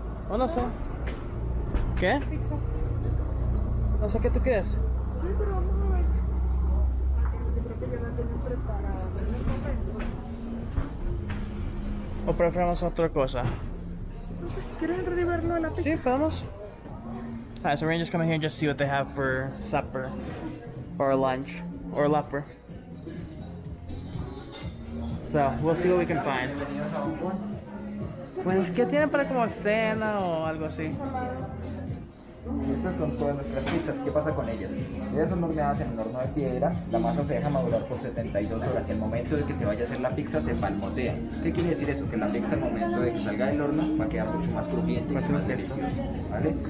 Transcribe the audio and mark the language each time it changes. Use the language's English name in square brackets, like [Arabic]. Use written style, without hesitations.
[Spanish] O no sé. ¿Qué? Pizza. No sé qué tú quieres. Sí, pero vamos a ver. Yo creo que ya la tienen preparada en el momento. O preferamos otra cosa. ¿Quieres entrar y verlo de la pizza? Sí, podemos. [English] Alright, so we're gonna just come in here and just see what they have for supper. Or lunch. Or supper. So, we'll see what we can find. [Spanish] Bueno, ¿qué tienen para como cena o algo así? Estas son todas nuestras pizzas. ¿Qué pasa con ellas? Ellas son horneadas en un horno de piedra, la masa se deja madurar por 72 horas y al momento de que se vaya a hacer la pizza se palmotea. ¿Qué quiere decir eso? Que la pizza al momento de que salga del horno va a quedar mucho más crujiente y más deliciosa. ¿Vale?